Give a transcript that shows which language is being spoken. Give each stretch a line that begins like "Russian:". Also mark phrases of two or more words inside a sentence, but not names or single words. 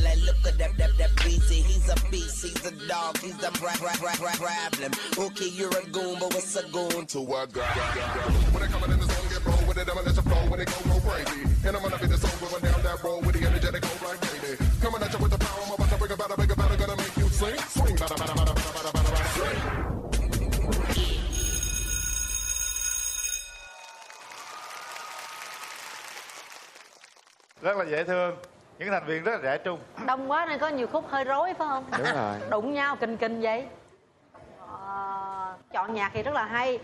English: Like look at that breezy. He's a beast, he's a dog, he's a problem. Okay, you're a goon, but what's a goon to a girl? When they coming in the zone, get roll with it, I'ma let you flow when it go crazy. And I'm gonna be the song going down that road with the energetic go like baby. Coming at you with the power, I'm about to bring about a bigger battle, gonna make you sing. Swing, bada, bada, bada, bada, bada, bada, bada, swing.
Vietnamese: Rất là dễ thương. Những thành viên rất là trẻ trung. Đông quá nên có nhiều khúc hơi rối phải không? Đúng rồi. Đụng nhau kinh vậy. Chọn nhạc thì rất là hay.